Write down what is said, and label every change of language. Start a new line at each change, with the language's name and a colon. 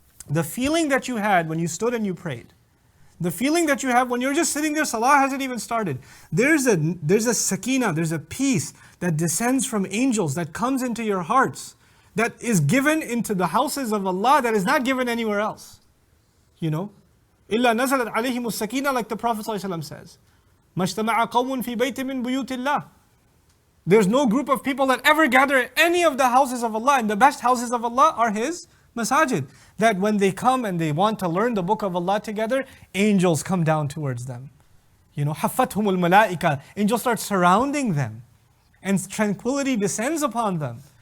English: The feeling that you had when you stood and you prayed, the feeling that you have when you're just sitting there, salah hasn't even started. There's a sakina, there's a peace that descends from angels that comes into your hearts, that is given into the houses of Allah, that is not given anywhere else. You know?
Arabic: إِلَّا نَزَلَتْ عَلَيْهِمُ السَّكِينَةُ,
English: like the Prophet ﷺ says.
Arabic: مَجْتَمَعَ قَوْمٌ فِي بَيْتٍ مِّن بُيُوتِ اللَّهِ.
English: There's no group of people that ever gather in any of the houses of Allah, and the best houses of Allah are His masajid. That when they come and they want to learn the book of Allah together, angels come down towards them. You know,
Arabic: حَفَّتْهُمُ الْمَلَائِكَةِ,
English: angels start surrounding them, and tranquility descends upon them.